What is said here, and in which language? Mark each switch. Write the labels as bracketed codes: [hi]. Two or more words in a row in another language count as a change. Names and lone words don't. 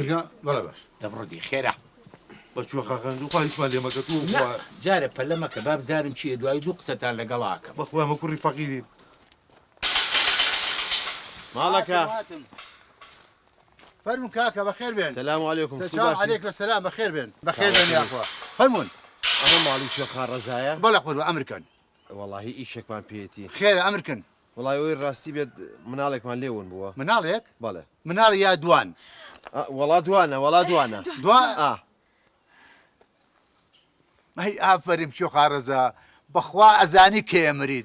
[ckb] بەڵێ باش دەبڕدی خێرا بە چۆخەکەن و خواهیشمان لێمەکە تو جارە پەلەمەکە با بزارم چیە دوای دوو قسەتان لەگەڵاکەم بەخوا ئەمە کوڕی فەقیرین مالەکە فەرمون کاکە بەخێر بێن سلام علیکم سلام علیکم سلام بەخێر بێن بەخێر بێن یاخوا فەرمون ئەمە ماڵی شێخا ڕەزایە بەڵێ خۆر ئەمریکان وەڵاهی ئیشێکمان پێێتی خێرە ئەمریکن وڵای ئەوی ڕاستی بێت مناڵێکمان لێون بووە مناڵێک بەڵێ مناڵ یا دوان وڵا دوانە دوان هەی ئافەریم چۆ خارەزە بەخوا ئەزانی کێمرید